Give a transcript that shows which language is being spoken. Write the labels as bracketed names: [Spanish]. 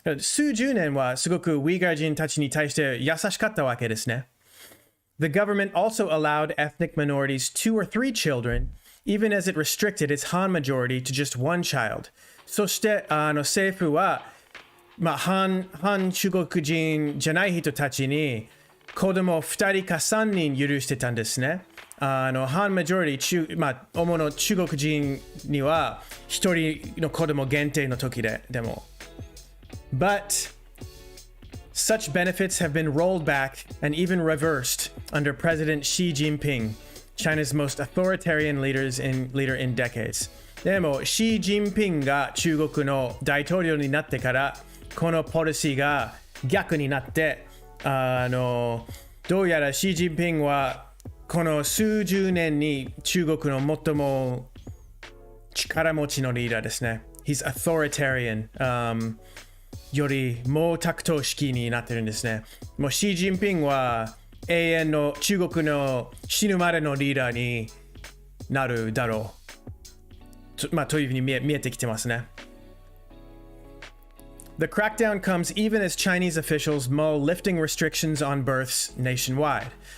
[Japanese] 数十年はすごくウイグル人たちに対して優しかったわけですね。 [English] The government also allowed ethnic minorities 2 or 3 children, even as it restricted its Han majority to just 1 child. [Japanese] そして政府は反中国人じゃない人たちに子供2人か3人許してたんですね。反マジョリティ、主の中国人には1人の子供限定の時でも。 [English] But such benefits have been rolled back and even reversed under President Xi Jinping, China's most authoritarian leader in decades. [Japanese] でも、シー・ジンピンが中国の大統領になってから、このポリシーが逆になって、どうやらシー・ジンピンはこの数十年に中国の最も力持ちのリーダーですね。 [English] He's authoritarian、 [Japanese] より毛沢東式になってるんですね。もうシー・ジンピンは永遠の中国の死ぬまでのリーダーになるだろう。というふうに見えてきてますね。 [English] The crackdown comes even as Chinese officials mull lifting restrictions on births nationwide.